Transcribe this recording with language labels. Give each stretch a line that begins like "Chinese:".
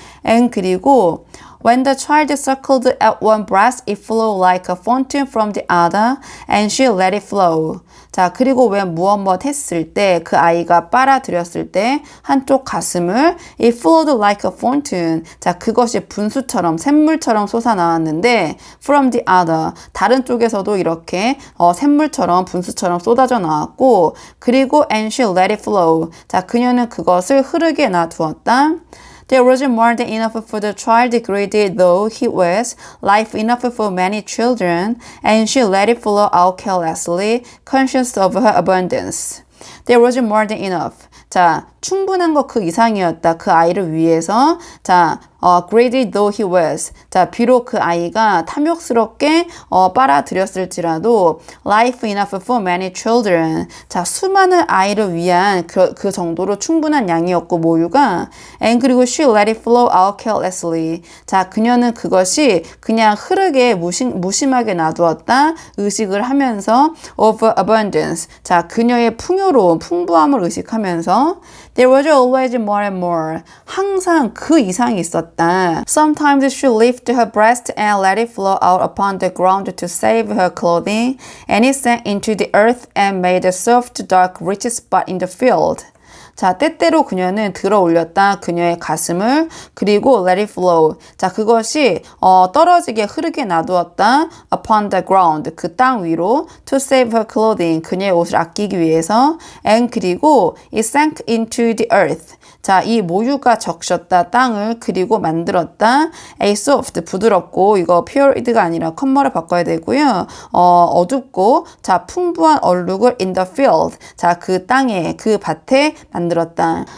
English: and 그리고 When the child suckled at one breast, it flowed like a fountain from the other, and she let it flow.
Korean: 자, 그리고 왜 무엇 했을 때, 그 아이가 빨아들였을 때, 한쪽 가슴을
English: it flowed like a fountain.
Korean: 자, 그것이 분수처럼, 샘물처럼 솟아나왔는데,
English: from the other.
Korean: 다른 쪽에서도 이렇게 샘물처럼, 분수처럼 쏟아져 나왔고, 그리고
English: and she let it flow.
Korean: 자, 그녀는 그것을 흐르게 놔두었다.
English: There wasn't more than enough for the child, greedy though he was, life enough for many children, and she let it flow out carelessly, conscious of her abundance. There wasn't more than enough. 자,
Korean: 충분한 것 그 이상이었다. 그 아이를 위해서. 자,
English: greedy though he was.
Korean: 자, 비록 그 아이가 탐욕스럽게 빨아들였을지라도
English: life enough for many children.
Korean: 자, 수많은 아이를 위한 그 정도로 충분한 양이었고 모유가 and 그리고
English: she let it flow out carelessly.
Korean: 자, 그녀는 그것이 그냥 흐르게 무심하게 놔두었다. 의식을 하면서
English: of abundance.
Korean: 자, 그녀의 풍요로운 풍부함을 의식하면서
English: there was always more and more.
Korean: 항상 그 이상이 있었다.
English: Sometimes she lifted her breast and let it flow out upon the ground to save her clothing, and it sank into the earth and made a soft, dark, rich spot in the field.
Korean: 자, 때때로 그녀는 들어 올렸다. 그녀의 가슴을. 그리고
English: let it flow.
Korean: 자, 그것이 떨어지게 흐르게 놔두었다.
English: upon the ground.
Korean: 그 땅 위로.
English: to save her clothing.
Korean: 그녀의 옷을 아끼기 위해서.
English: and
Korean: 그리고
English: it sank into the earth.
Korean: 자, 이 모유가 적셨다. 땅을 그리고 만들었다.
English: a soft.
Korean: 부드럽고 이거 pure가 아니라 컴마를 바꿔야 되고요. 어둡고 자, 풍부한 얼룩을
English: in the field.
Korean: 자, 그 땅에 그 밭에 만들었다.